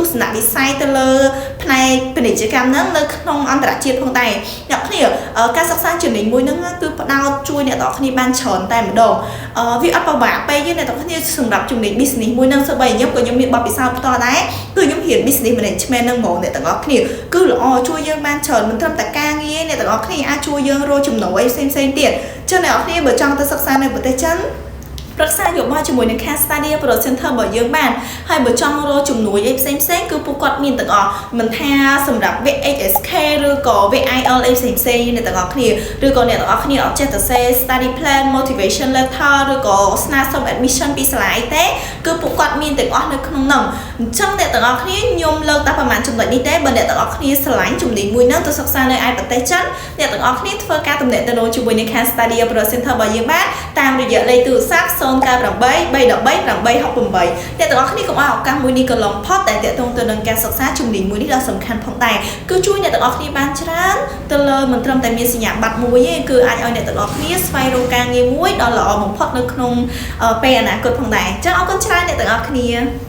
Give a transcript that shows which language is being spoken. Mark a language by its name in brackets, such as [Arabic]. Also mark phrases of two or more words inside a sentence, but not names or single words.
[Khmer] ស្សនវិស័យទៅលើផ្នែកពាណិជ្ជកម្មហ្នឹងនៅក្នុងអន្តរជាតិផងដែរអ្នកគ្នាការសិក្សាជំនាញមួយហ្នឹងគឺផ្ដោតជួយអ្នកទាំងអស់គ្នាបានច្រើនតែម្ដងវាអត់ពិបាកពេកទេអ្នកទាំងអស់គ្នាសម្រាប់ជំនាញ business មួយហ្នឹងសូម្បីខ្ញុំមានបទពិសោធន៍ផ្ទាល់ដែរគឺខ្ញុំរៀន [English] business management [Khmer] ហ្នឹងហ្មងអ្នកទាំងអស់គ្នាគឺល្អ ជួយយើងបានច្រើនមិនត្រឹមតែការងារអ្នកទាំងអស់គ្នាអាចជួយយើងរកចំណូលផ្សេងទៀតចឹងអ្នកទាំងអស់គ្នាបើចង់ទៅសិក្សានៅប្រទេសចិនប្រឹក្សាយោបល់ជាមួយនឹងខាង [English] study abroad center [Khmer] របស់យើងបានហើយបើចង់រកជំនួយអីផ្សេងគឺ ពួកគាត់មានទាំងអស់មិនថាសម្រាប់ VHSK ឬក៏ VIL អីផ្សេងអ្នកទាំងអស់គ្នាឬក៏អ្នកទាំងអស់គ្នាអត់ចេះទៅសេ [English] study plan motivation letter [Khmer] ឬក៏ស្នើសុំ admission ពីសាលាអីទេគឺពួកគាត់មានទាំងអស់នៅក្នុងនោះអញ្ចឹងអ្នកទាំងអស់គ្នាខ្ញុំលើកតែប្រហែលចំណុចនេះទេបើអ្នកទាំងអស់គ្នាស្រឡាញ់ជំនាញមួយហ្នឹងទៅសិក្សានៅឯប្រទេសចិនអ្នកទាំងអស់គ្នាធ្វើការទំនាក់ទំនងជាមួយនឹងខាង [English] study abroad center [Khmer] របស់យើងបានតាមរយៈលេខទូរស័ព្ទ098 313 868 អ្នកទាំងអស់គ្នាកុំឲ្យឱកាសមួយនេះកន្លងផុតតែតាក់ទងទៅនឹងការសិក្សាជំនាញមួយនេះដ៏សំខាន់ផងដែរគឺជួយអ្នកទាំងអស់គ្នាបានច្រើនទៅលើមិនត្រឹមតែមានសញ្ញាបត្រមួយទេគឺអាចឲ្យអ្នកទាំងអស់គ្នាស្វែងរកការងារមួយដ៏ល្អបំផុតនៅក្នុងពេលអនាគតផងដែរអញ្ចឹងអរគុណច្រើនអ្នកទាំងអស់គ្នា